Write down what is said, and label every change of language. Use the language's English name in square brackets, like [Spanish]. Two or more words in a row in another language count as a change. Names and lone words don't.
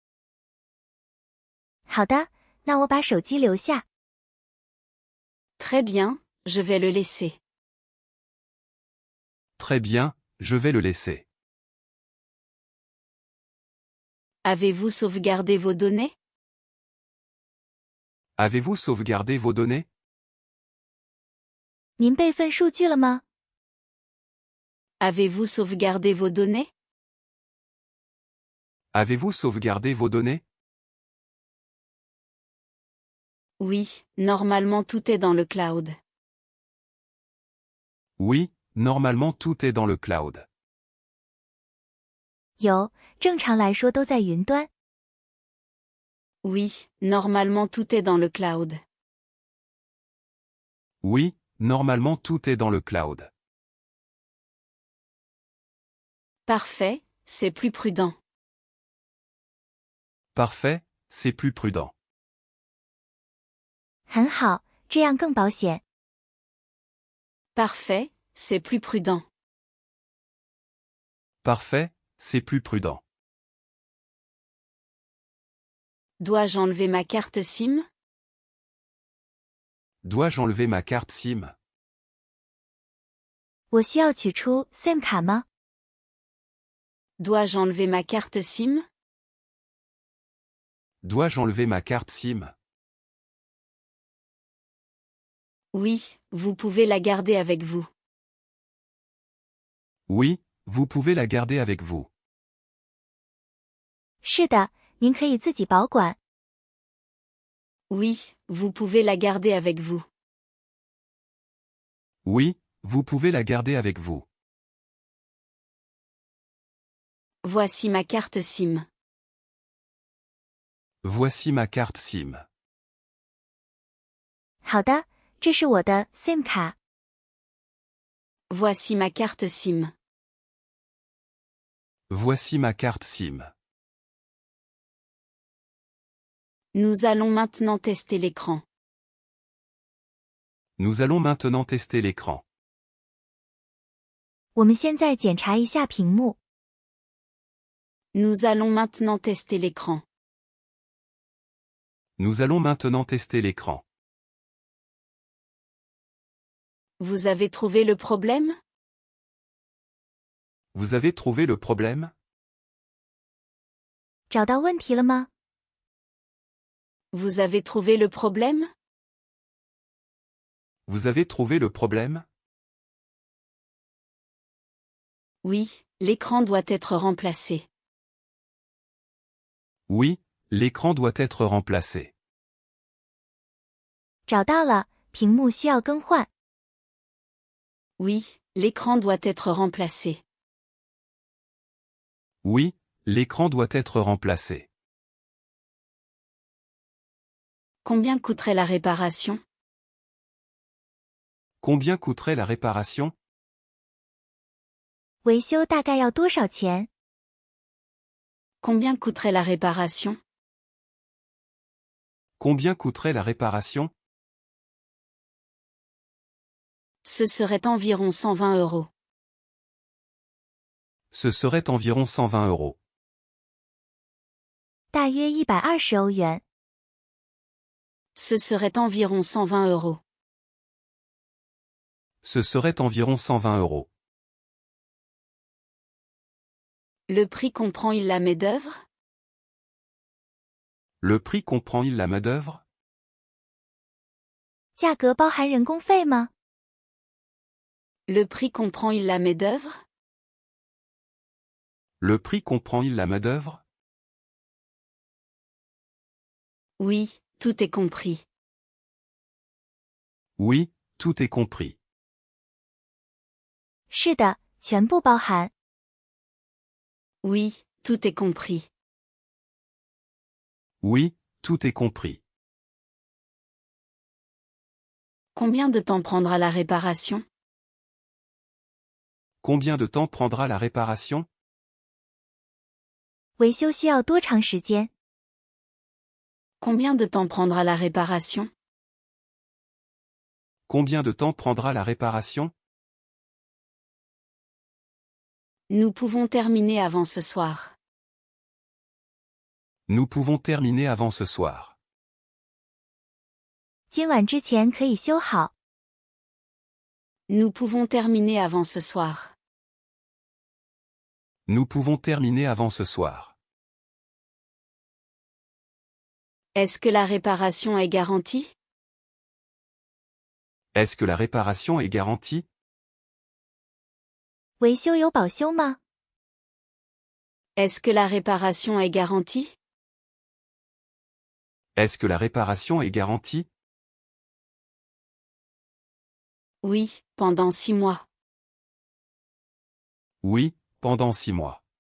[Chinese] 好的，那我把手机留下。 [French] Très bien, je vais le laisser. Très bien, je vais le laisser. Avez-vous sauvegardé vos données? Avez-vous sauvegardé vos données? [Chinese] 您备份数据了吗？ [French] Avez-vous sauvegardé vos données? Avez-vous sauvegardé vos données? Oui, normalement tout est dans le cloud. Oui, normalement tout est dans le cloud. [Chinese] 有，正常来说都在云端。 [French] Oui, normalement tout est dans le cloud. Oui, normalement tout est dans le cloud. Parfait, c'est plus prudent. Parfait, c'est plus prudent. [Chinese] 很好，这样更保险。 [French] Parfait, c'est plus prudent. Parfait, c'est plus prudent. Dois-je enlever ma carte SIM? Dois-je enlever ma carte SIM? [Chinese] 我需要取出 SIM 卡吗？ [French] Dois-je enlever ma carte SIM? Dois-je enlever ma carte SIM? Oui, vous pouvez la garder avec vous. Oui, vous pouvez la garder avec vous. [Chinese] 是的，您可以自己保管。 [French] Oui, vous pouvez la garder avec vous. Oui, vous pouvez la garder avec vous. Voici ma carte SIM. Voici ma carte SIM. [Chinese] 好的，这是我的 SIM 卡。 [French] Voici ma carte SIM. Voici ma carte SIM. Nous allons maintenant tester l'écran. Nous allons maintenant tester l'écran. [Chinese] 我们现在检查一下屏幕。 [French] Nous allons maintenant tester l'écran. Nous allons maintenant tester l'écran. Vous avez trouvé le problème? Vous avez trouvé le problème? [Chinese] 找到问题了吗？ [French] Vous avez trouvé le problème? Vous avez trouvé le problème? Oui, l'écran doit être remplacé. Oui, l'écran doit être remplacé. [Chinese] 找到了，屏幕需要更换。 [French] Oui, l'écran doit être remplacé. Oui, l'écran doit être remplacé. Combien coûterait la réparation? Combien coûterait la réparation? [Chinese] 维修大概要多少钱？ [French] Combien coûterait la réparation? Combien coûterait la réparation? Ce serait environ 120 €. Ce serait environ 120 €. [Chinese] 大约120欧元。 [French] Ce serait environ 120 €. Ce serait environ 120 €. Le prix comprend-il la main-d'œuvre? Le prix comprend-il la main-d'œuvre? [Chinese] 价格包含人工费吗？ [French] Le prix comprend-il la main-d'œuvre? Le prix comprend-il la main-d'œuvre? Oui, tout est compris. Oui, tout est compris. [Chinese] 是的，全部包含。 [French] Oui, tout est compris. Oui, tout est compris. Combien de temps prendra la réparation? Combien de temps prendra la réparation? [Chinese] 维修需要多长时间？ [French] Combien de temps prendra la réparation? Combien de temps prendra la réparation? Nous pouvons terminer avant ce soir. Nous pouvons terminer avant ce soir. [Chinese] 今晚之前可以修好。 [French] Nous pouvons terminer avant ce soir. Nous pouvons terminer avant ce soir. Est-ce que la réparation est garantie? Est-ce que la réparation est garantie? [Chinese] 维修有保修吗？ [French] Est-ce que la réparation est garantie? Est-ce que la réparation est garantie? Oui, pendant 6 mois. Oui, pendant 6 mois.